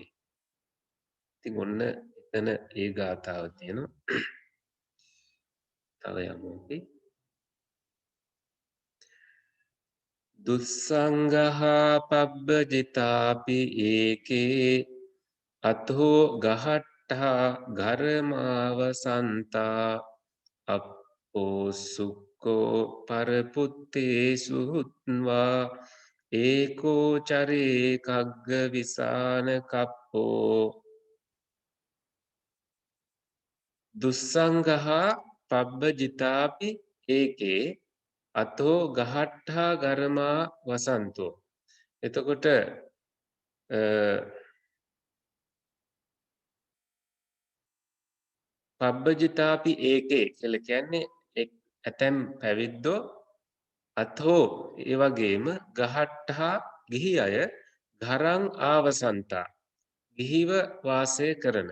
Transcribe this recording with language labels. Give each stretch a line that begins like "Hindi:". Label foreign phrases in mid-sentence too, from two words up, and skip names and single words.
Sinhala: ඉතින් ඔන්න එතන ඒ ගාථාව තියෙනවා. තව යමු අපි.
Pali: දුස්සංගහා පබ්බජිතාපි ඒකේ අතෝ ගහට්ටා ගරමාව සන්තා අපෝසු සුක්කෝ පරපුත්තේසු හුත්වා ඒකෝ චරේ කග්ග විසාන කප්පෝ දුස්සංගහා පබ්බජිතාපි ඒකේ අතෝ ගහට්ටා ගරමා වසන්තෝ.
Sinhala: එතකොට
Pali: පබ්බජිතාපි ඒකේ
Sinhala: කියලා කියන්නේ ඇතැම් පැවිද්දෝ අතෝ ඒ වගේම ගහට්ටා ගිහි අය
Pali: ගරං ආවසන්තා
Sinhala: ගිහිව වාසය කරන.